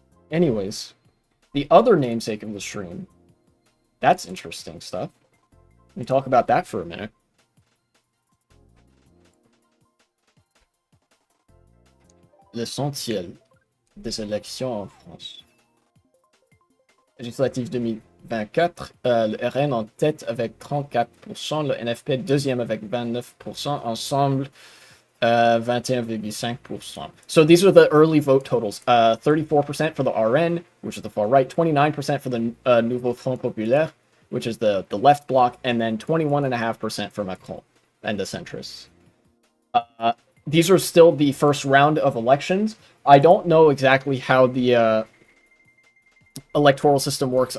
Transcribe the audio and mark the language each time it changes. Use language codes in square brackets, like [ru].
[en] Anyways, the other namesake of the stream. That's interesting stuff. Let me talk about that for a minute. [fr] L'essentiel des élections en France. Législative 2024, le RN en tête avec 34%, le NFP deuxième avec 29%, ensemble 21,5%. [en] So these are the early vote totals. 34% for the RN, which is the far right, 29% for the Nouveau Front Populaire, which is the left bloc, and then 21.5% for Macron and the centrists. These are still the first round of elections. I don't know exactly how the electoral system works.